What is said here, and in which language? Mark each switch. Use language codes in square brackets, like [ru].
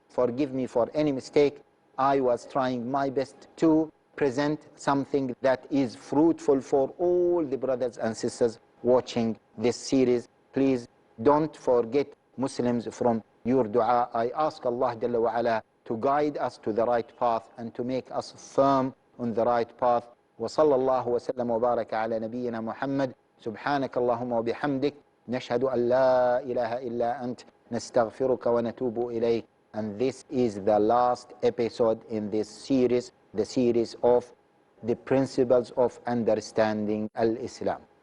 [en] Forgive me for any mistake. I was trying my best to present something that is fruitful for all the brothers and sisters watching this series. Please don't forget, Muslims, from your dua. I ask Allah Jalla wa Ala to guide us to the right path and to make us firm on the right path. [ar] وصلى الله وسلم وبارك على نبينا محمد سبحانك اللهم وبحمدك نشهد أن لا إله إلا أنت نستغفرك ونتوب إليك. [en] And this is the last episode in this series, the series of the principles of understanding Al-Islam.